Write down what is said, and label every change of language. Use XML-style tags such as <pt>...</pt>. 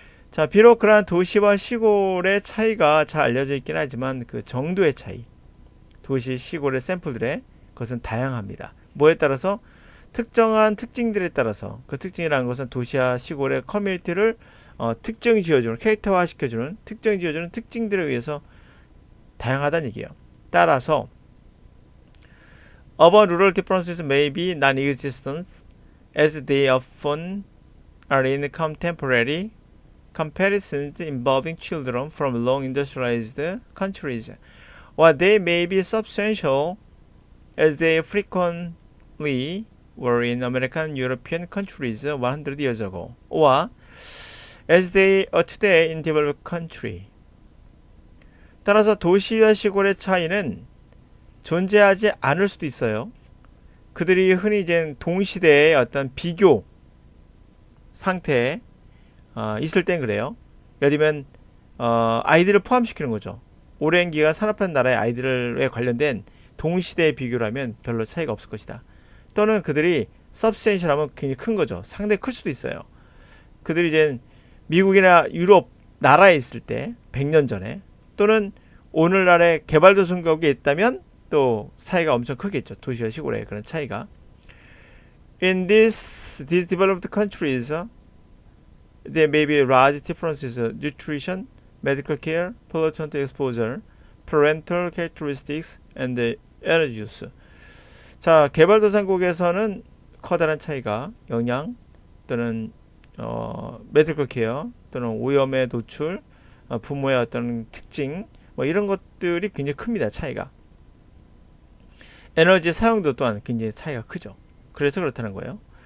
<ko>자, 비록 그러한 도시와 시골의 차이가 잘 알려져 있긴 하지만 그 정도의 차이, 도시, 시골의 샘플들의 것은 다양합니다. 뭐에 따라서? 특정한 특징들에 따라서, 그 특징이라는 것은 도시와 시골의 커뮤니티를 특정 지어주는, 캐릭터화 시켜주는, 특정 지어주는 특징들에 의해서 다양하다는 얘기예요.</ko> <en>따라서 urban rural differences may be non-existent as they often are in contemporary comparisons involving children from long industrialized countries, or they may be substantial as they frequently were in American European countries 100 years ago, or as they are today in developed country.</en> <ko>따라서 도시와 시골의 차이는 존재하지 않을 수도 있어요. 그들이 흔히 이제 동시대의 어떤 비교 상태에 있을 땐 그래요. 예를 들면 아이들을 포함시키는 거죠. 오랜 기간 산업화된 나라의 아이들에 관련된 동시대의 비교라면 별로 차이가 없을 것이다. 또는 그들이 substantial하면 굉장히 큰 거죠. 상당히 클 수도 있어요. 그들이 이제 미국이나 유럽 나라에 있을 때 100년 전에, 또는 오늘날의 개발도상국에 있다면 또 차이가 엄청 크겠죠. 도시와 시골의 그런 차이가.</ko> <en>In these developed countries, there may be large differences in nutrition, medical care, pollutant exposure, parental characteristics, and energy use.</en> <ko>자, 개발도상국에서는 커다란 차이가 영양 또는 메디컬 케어 또는 오염의 노출, 부모의 어떤 특징, 뭐 이런 것들이 굉장히 큽니다. 차이가. 에너지 사용도 또한 굉장히 차이가 크죠. 그래서 그렇다는 거예요.</ko>